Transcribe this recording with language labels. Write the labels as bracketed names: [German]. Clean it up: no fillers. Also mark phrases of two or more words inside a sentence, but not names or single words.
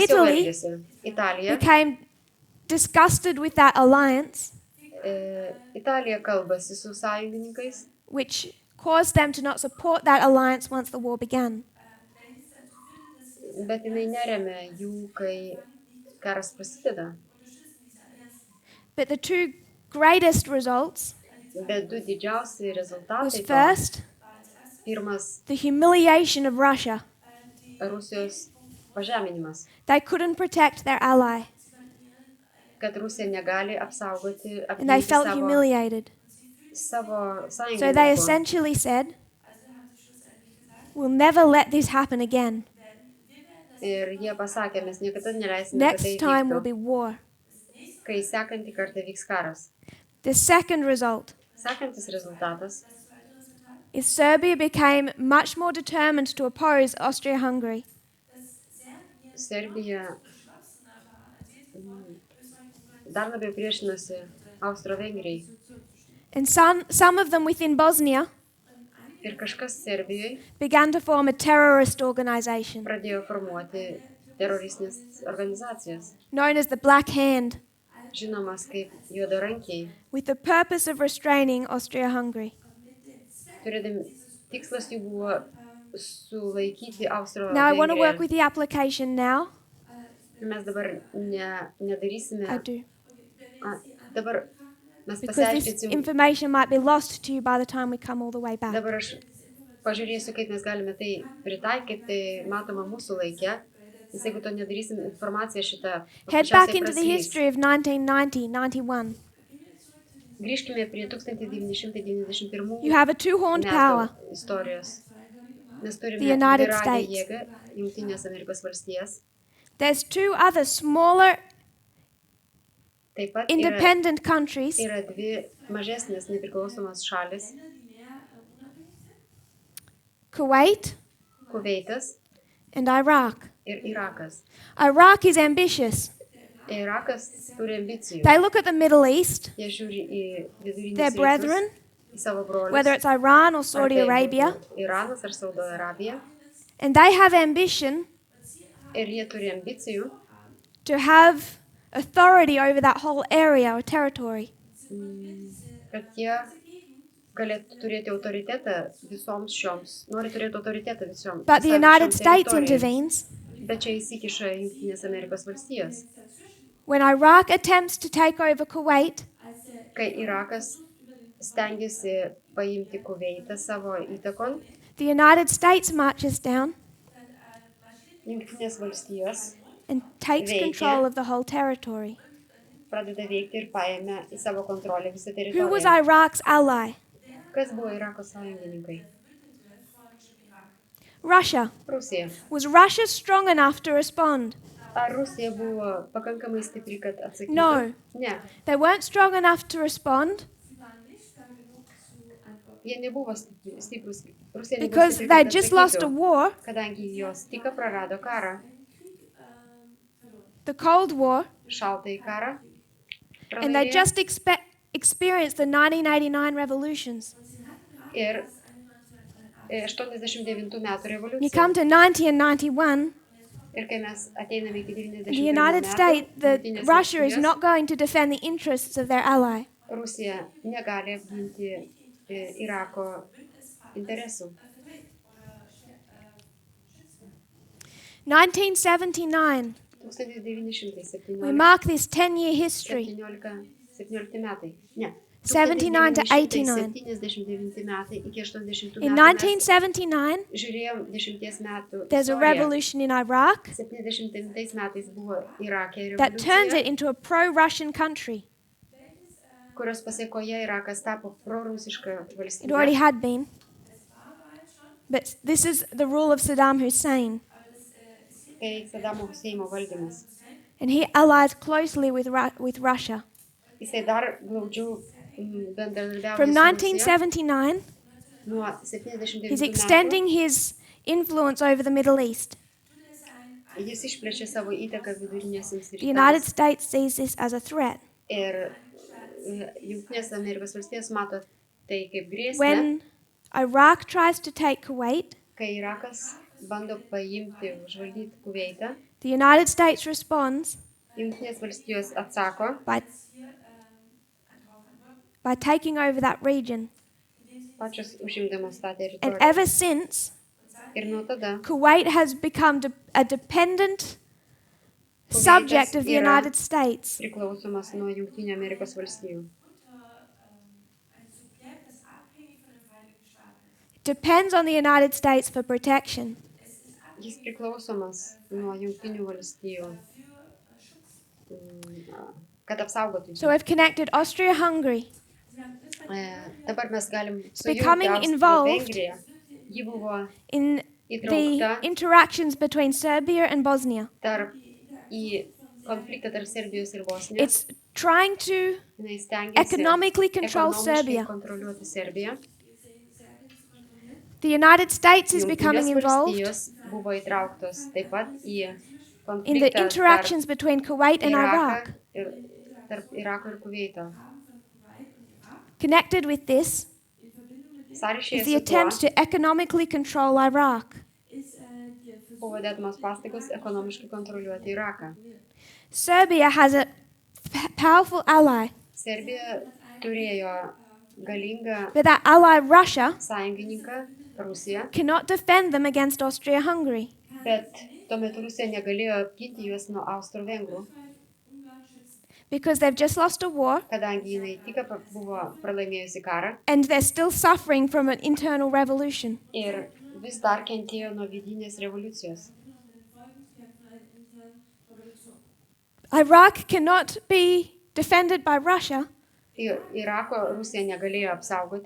[English] Italy [Lithuanian] elgėsi. Italija. [English] Became disgusted with that alliance, [Lithuanian] Italija kalbasi su sąjungininkais, [English] which caused them to not support that alliance once the war began. [Lithuanian] bet jinai neremia jų, kai karas prasideda. [English] But the two greatest results [Lithuanian] Bet du didžiausi [English] was [Lithuanian] rezultatai to. [English] first, [Lithuanian] Pirmas [English] the humiliation of Russia. [Lithuanian] Rusijos pažeminimas, [English] They couldn't protect their ally, [Lithuanian] kad Rusija negali apsaugoti, [English] and they [Lithuanian] apginti [English] felt [Lithuanian] savo [English] humiliated. So they [Lithuanian] sąjungininkų. [English] essentially said, "We'll never let this happen again. [Lithuanian] Ir jie pasakė, mes niekada neleisime, kad [English] Next [Lithuanian] tai [English] time will be [Lithuanian] vyktų, [English] war." [Lithuanian] kai sekantį kartą vyks karas. [English] The second result [Lithuanian] Sekantis rezultatas [English] is Serbia became much more determined to oppose Austria-Hungary. [Lithuanian] Serbija dar labiau priešinosi Austro-Vengrijai. [English] And some of them within Bosnia [Lithuanian] Ir kažkas Serbijoje [English] began to form a terrorist organization [Lithuanian] pradėjo formuoti teroristinės organizacijas, [English] known as the Black Hand, [Lithuanian] žinomas kaip juodarankiai, [English] with the purpose of restraining Austria-Hungary. [Lithuanian] turėdami tikslas jų buvo sulaikyti [English] Now I want to work [Lithuanian] Austro-Vengriją. [English] with the application now. [Lithuanian] Mes dabar nedarysime, [English] I do. [Lithuanian] dabar mes [English] Because this [Lithuanian] pasiaiškinsim, [English] information might be lost to you by the time we come all the way back. [Lithuanian] dabar aš pažiūrėsiu, kaip mes galime tai pritaikyti, tai matoma mūsų laike, nes jeigu to nedarysim, informacija šitą [English] Head back [Lithuanian] paprasčiausiai [English] into the [Lithuanian] praslys. [English] history of 1990-91. [Lithuanian] Grįžkime prie 1991 [English] You have a two-horned [Lithuanian] metų [English] power, [Lithuanian] istorijos. Mes turime [English] The United [Lithuanian] dviragę [English] States. [Lithuanian] jėgą, Jungtinės Amerikos valstijas. [English] There's two other smaller [Lithuanian] Taip pat [English] independent countries, [Lithuanian] yra dvi mažesnės nepriklausomos šalis, [English] Kuwait [Lithuanian] Kuveitas [English] and Iraq. [Lithuanian] ir Irakas. [English] Iraq is ambitious. [Lithuanian] Irakas turi ambicijų. [English] They look at the Middle East, [Lithuanian] Jie žiūri į [English] their [Lithuanian] vidurinius [English] brethren, [Lithuanian] rytus, į savo brolius, [English] whether it's Iran or [Lithuanian] ar [English] Saudi [Lithuanian] tai [English] Arabia, [Lithuanian] būtų Iranas ar Saudo Arabija, [English] and they have ambition [Lithuanian] ir jie turi ambicijų, [English] to have authority over that whole area or territory. [Lithuanian] kad jie galėtų turėti autoritetą visoms šioms, nori turėti autoritetą visoms. [English] But the United States intervenes [Lithuanian] Bet čia įsikiša Jungtinės Amerikos valstijos. [English] when Iraq attempts to take over Kuwait. [Lithuanian] Kai Irakas stengiasi paimti Kuveitą savo įtakon, [English] The United States marches down [Lithuanian] Jungtinės valstijos [English] and takes [Lithuanian] Veikia. [English] control of the whole territory. [Lithuanian] pradeda veikti ir paėmė į savo kontrolę visą [English] Who was [Lithuanian] teritoriją. [English] Iraq's ally? [Lithuanian] Kas buvo Irako sąjungininkai? [English] Russia. [Lithuanian] Rusija. [English] Was Russia strong enough to respond? [Lithuanian] Ar Rusija buvo pakankamai stipri, kad atsakytų? [English] No. [Lithuanian] Ne, [English] They weren't strong enough to respond [Lithuanian] jie nebuvo stiprus. Rusija nebuvo [English] because [Lithuanian] stipri, [English] they [Lithuanian] kad [English] just lost a [Lithuanian] atsakytų, [English] war, [Lithuanian] kadangi jos tik prarado karą, [English] the Cold War, [Lithuanian] šaltąjį karą. [English] and they [Lithuanian] pralaimėjo. [English] just experienced the 1989 revolutions. [Lithuanian] Ir 89 metų [English] You [Lithuanian] revoliucija. [English] come to 90 and 91, [Lithuanian] Ir kai mes ateiname iki [English] the [Lithuanian] 91 [English] United States, [Lithuanian] metų, [English] Russia is not going to defend the interests of their ally. [Lithuanian] Rusija negali apginti Irako interesų. [English] 1979, [Lithuanian] 1917 [English] we mark this 10-year history. [Lithuanian] 17 metai. Ne. [English] 79 to 89. [Lithuanian] 79 metai iki 80 [English] In [Lithuanian] metų. Mes [English] 1979, [Lithuanian] žiūrėjom 10 metų [English] there's a [Lithuanian] istoriją. [English] revolution in Iraq [Lithuanian] 79 metais buvo Irake [English] that turns [Lithuanian] revoliucija, [English] it into a pro-Russian country. [Lithuanian] kurios pasiekoje Irakas tapo prorusiška [English] It already [Lithuanian] valstybė. [English] had been. But this is the rule of Saddam Hussein. [Lithuanian] Tai Sadamo Huseino valdymas. [English] And he allies closely with Russia. [Lithuanian] Jisai dar glaudžiau bendradarbiavo [English] From [Lithuanian] su Rusija. [English] 1979, [Lithuanian] Nuo 79 [English] he's [Lithuanian] metų [English] extending his influence over the Middle East. [Lithuanian] jis išplėšė savo įtaką vidurinėsiams [English] The United [Lithuanian] rytams. [English] States sees this as a threat. [Lithuanian] Ir Jungtinės Amerikos valstijos mato tai kaip grėsmę, [English] When Iraq tries to take Kuwait, [Lithuanian] kai Irakas bando paimti, užvaldyti Kuveitą. [English] the United States responds [Lithuanian] Jungtinės valstijos atsako, [English] by taking over that region. [Lithuanian] pačios užimdamos tą [English] And [Lithuanian] teritoriją. [English] ever since, [Lithuanian] Ir nuo tada [English] Kuwait has become a dependent subject of the [Lithuanian] yra [English] United States. [Lithuanian] priklausomas nuo Jungtinių Amerikos valstijų. [English] Depends on the United States for protection. [Lithuanian] Jis priklausomas nuo Jungtinių valstijų, kad apsaugotų. [English] So we've connected Austria-Hungary, [Lithuanian] Dabar mes galim [English] becoming [Lithuanian] sujungti [English] involved [Lithuanian] Vengriją. Ji buvo [English] in the [Lithuanian] įtraukta [English] interactions between Serbia and Bosnia. [Lithuanian] į konfliktą tarp Serbijos ir Bosnijos. [English] It's trying to [Lithuanian] Jinai stengiasi [English] economically control [Lithuanian] ekonomiškai [English] Serbia. [Lithuanian] kontroliuoti Serbiją. [English] The United States is [Lithuanian] Jungtinės [English] becoming involved [Lithuanian] valstijos buvo įtrauktos taip pat į [English] in the [Lithuanian] konfliktą [English] interactions between Kuwait and Iraq. [Lithuanian] tarp Irako ir Kuveito. [English] Connected with this [Lithuanian] Sąryšyje [English] is the [Lithuanian] su [English] attempt [Lithuanian] tuo [English] to economically control Iraq. [Lithuanian] buvo dedamos pastangos ekonomiškai kontroliuoti Iraką. [English] Serbia has a powerful ally, [Lithuanian] Serbija turėjo galingą [English] but that ally, Russia, [Lithuanian] sąjungininką Rusiją, [English] cannot defend them against Austria-Hungary. [Lithuanian] bet tuo metu Rusija negalėjo apginti juos nuo Austro-Vengrų, [English] Because they've just lost a war [Lithuanian] kadangi jinai tik buvo pralaimėjusi karą [English] and they're still suffering from an internal revolution. [Lithuanian] ir vis dar kentėjo nuo vidinės revoliucijos. [English] Iraq cannot be defended by Russia [Lithuanian] Irako Rusija negalėjo apsaugoti,